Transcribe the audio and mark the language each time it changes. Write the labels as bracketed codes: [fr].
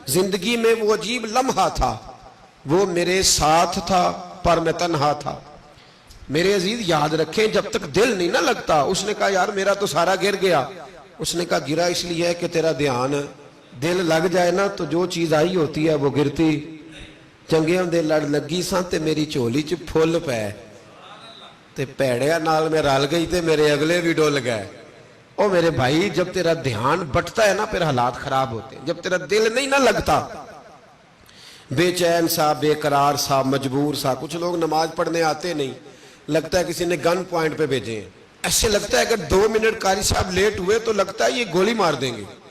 [ur] زندگی میں وہ عجیب لمحہ تھا, وہ میرے ساتھ تھا پر میں تنہا تھا. میرے عزیز یاد رکھیں جب تک دل نہیں نہ لگتا. اس نے کہا یار میرا تو سارا گر گیا. اس نے کہا گرا اس لیے ہے کہ تیرا دھیان, دل لگ جائے نا تو جو چیز آئی ہوتی ہے وہ گرتی. [pa] چنگے دے لڑ لگی سان تے میری چولی چ پھول پے, تے پیڑیا نال میں رل گئی تے میرے اگلے بھی ڈول گئے. [ur] او میرے بھائی جب تیرا دھیان بٹتا ہے نا پھر حالات خراب ہوتے ہیں. جب تیرا دل نہیں نہ لگتا, بے چین سا, بے قرار سا, مجبور سا. کچھ لوگ نماز پڑھنے آتے نہیں, لگتا ہے کسی نے گن پوائنٹ پہ بھیجے ہیں. ایسے لگتا ہے اگر 2 منٹ قاری صاحب لیٹ ہوئے تو لگتا ہے یہ گولی مار دیں گے.